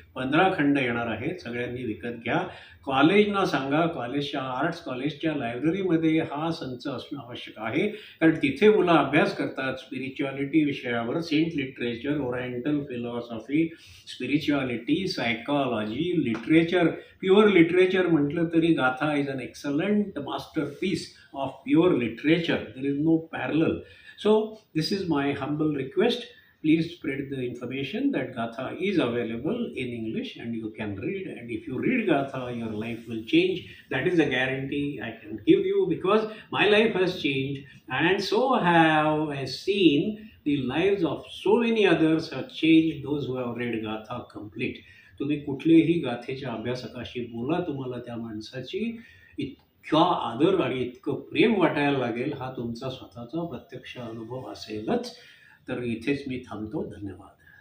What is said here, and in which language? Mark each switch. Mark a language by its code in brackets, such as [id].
[mr] 15 खंड येणार आहेत, सगळ्यांनी विकत घ्या. कॉलेजना सांगा, कॉलेजच्या आर्ट्स कॉलेजच्या लायब्ररीमध्ये हा संच असणं आवश्यक आहे, कारण तिथे मुलं अभ्यास करतात स्पिरिच्युअलिटी विषयावर. [en] Saint literature, oriental philosophy, spirituality, psychology, literature. Pure literature [mr] म्हटलं तरी [en] Gatha is an excellent masterpiece of pure literature. There is no parallel. So this is my humble request. Please spread the information that Gatha is available in English and you can read. And if you read Gatha, your life will change. That is a guarantee I can give you, because my life has changed, and so have I seen the lives of so many others have changed, those who have read Gatha complete. [mr] तुम्ही कुठलेही गाथेच्या अभ्यासकाशी बोला, तुम्हाला त्या माणसाची इतका आदर आणि इतकं प्रेम वाटायला लागेल. हा तुमचा स्वतःचा प्रत्यक्ष अनुभव असेलच. तर इथेच मी थांबतो. धन्यवाद.